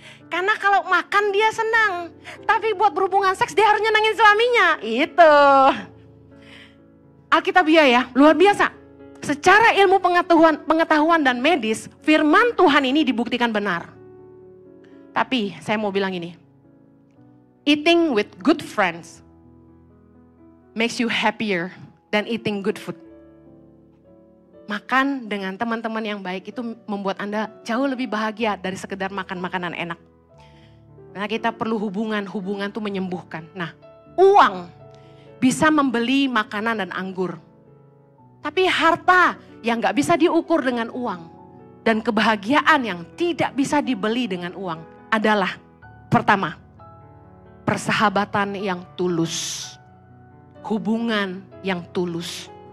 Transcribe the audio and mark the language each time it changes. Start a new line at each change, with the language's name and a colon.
Indonesian: Karena kalau makan dia senang. Tapi buat berhubungan seks dia harus nyenengin suaminya. Itu. Alkitabiah ya, luar biasa. Secara ilmu pengetahuan dan medis, firman Tuhan ini dibuktikan benar. Tapi saya mau bilang ini.
English: Eating with good friends makes you happier than eating good food.
Indonesian: Makan dengan teman-teman yang baik itu membuat Anda jauh lebih bahagia dari sekedar makan makanan enak. Nah, kita perlu hubungan tuh menyembuhkan. Nah, uang bisa membeli makanan dan anggur. Tapi harta yang gak bisa diukur dengan uang dan kebahagiaan yang tidak bisa dibeli dengan uang adalah pertama, persahabatan yang tulus, hubungan yang tulus.